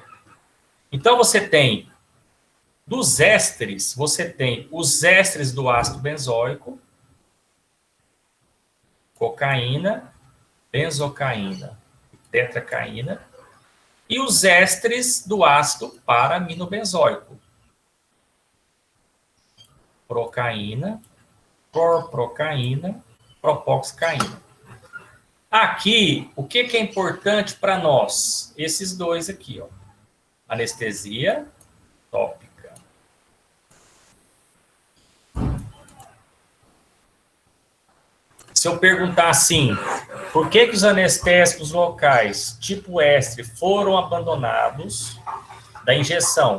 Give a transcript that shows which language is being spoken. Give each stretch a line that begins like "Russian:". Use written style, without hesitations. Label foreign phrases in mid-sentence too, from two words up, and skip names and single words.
Portuguese: Então, você tem, dos ésteres, você tem os ésteres do ácido benzoico, cocaína, benzocaína e tetracaína, e os ésteres do ácido para-aminobenzoico, procaína, clorprocaína, propoxcaína. Aqui, o que é importante para nós? Esses dois aqui, ó. Anestesia tópica. Se eu perguntar assim, por que os anestésicos locais, tipo estre, foram abandonados da injeção?